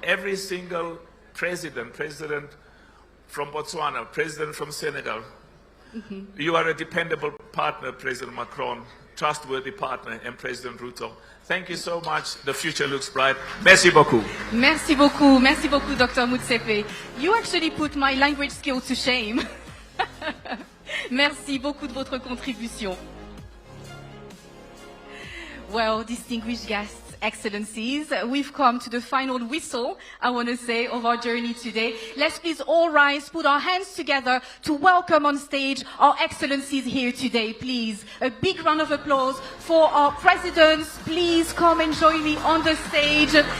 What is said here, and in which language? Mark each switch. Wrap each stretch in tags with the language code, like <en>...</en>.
<en>Every single president from Botswana, president from Senegal, you are a dependable partner, President Macron, trustworthy partner, and President Ruto. Thank you so much. The future looks bright.</en> <fr>Merci beaucoup. Merci beaucoup. Merci beaucoup, Dr. Motsepe.</fr> <en>You actually put my language skills to shame.</en> <fr>Merci beaucoup de votre contribution.</fr> <en>Well, distinguished guests, excellencies, we've come to the final whistle, I want to say, of our journey today. Let's please all rise, put our hands together to welcome on stage our excellencies here today, please. A big round of applause for our presidents. Please come and join me on the stage.</en>